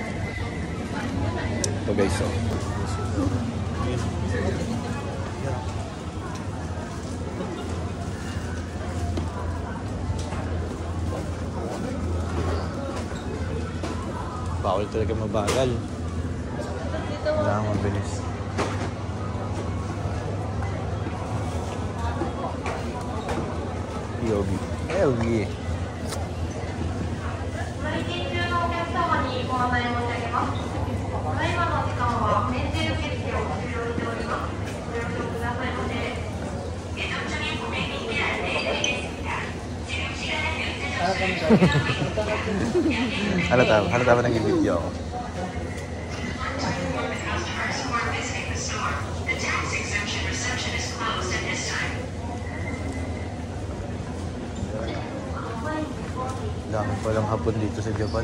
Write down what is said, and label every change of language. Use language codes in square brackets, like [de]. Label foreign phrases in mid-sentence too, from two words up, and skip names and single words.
[tl] Ito guys, so. Bawal talaga mabagal. Kailangan mabilis. POV. LV. [ja] ご案内申し上げます。ただいまの時間は免税受付を終了しております。ご了承くださいませ。 [tl] Halata ba nag-video ako? Dami palang hapon dito sa Japan.